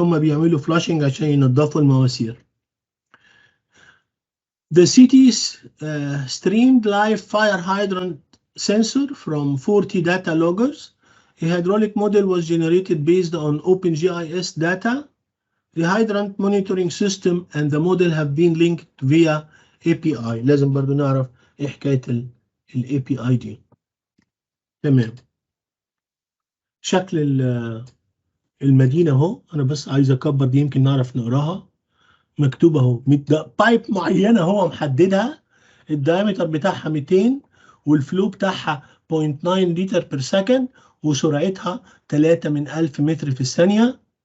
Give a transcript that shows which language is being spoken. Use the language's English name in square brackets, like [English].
[Arabic] هم بيعملوا flushing عشان ينظفوا المواسير. [English] The city's streamed live fire hydrant sensor from 40 data loggers. A hydraulic model was generated based on OpenGIS data. The hydrant monitoring system and the model have been linked via API. [Arabic] لازم برضو نعرف ايه حكاية ال API دي. تمام. شكل المدينة اهو، انا بس عايز اكبر دي يمكن نعرف نقراها. مكتوبة اهو بايب معينة هو محددها، الدايمتر بتاعها 200 والفلو بتاعها 0.9 لتر بير سكند وسرعتها 3 من 1000 متر في الثانية.